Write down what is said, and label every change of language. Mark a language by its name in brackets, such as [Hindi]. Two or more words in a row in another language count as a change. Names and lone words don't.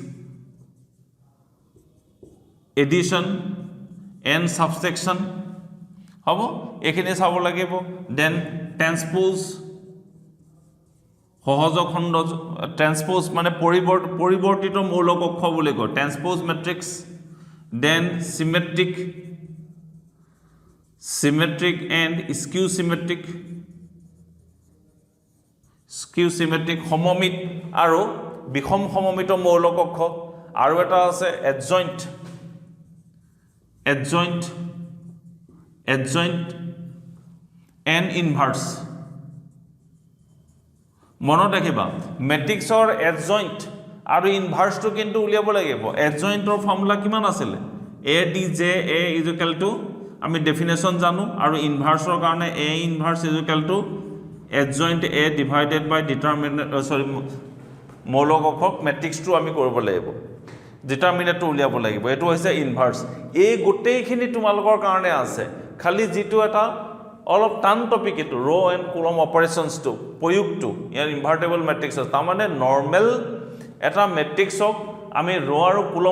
[English] addition and subtraction [Assamese] হ'ব এখিনি চাব লাগিব দেন ট্ৰান্সপোজ সহযোগ খণ্ড ট্ৰান্সপোজ মানে পৰিৱৰ্তিত মৌলকক্ষ বুলি কয় [English] transpose matrix then symmetric and skew symmetric [Assamese] সমমিত আৰু বিষম সমমিত মৌলকক্ষ আৰু এটা আছে adjoint [English] and inverse [Assamese] মনত ৰাখিবা মেট্ৰিক্সৰ adjoint আৰু ইনভাৰ্স টো কিন্তু উলিয়াব লাগিব adjointৰ ফৰ্মুলা কিমান আছিল [English] adj a [Assamese] আমি ডেফিনেশন জানো আৰু ইনভাৰ্সৰ কাৰণে [English] a inverse adjoint a divided by determinant [Assamese] মৌলকক্ষক মেট্ৰিক্সটো আমি কৰিব লাগিব ডিটাৰমিনেন্টটো উলিয়াব লাগিব এটো হৈছে ইনভাৰ্স এই গোটেইখিনি তোমালোকৰ কাৰণে আছে খালি যেটো এটা অলপ টান টপিক এটো [English] row and column operationsটো [Assamese] প্ৰয়োগটো ইয়াৰ [English] invertible matrixৰ [Assamese] তাৰমানে নৰ্মেল এটা মেট্ৰিক্সক আমি ৰ আৰু কলম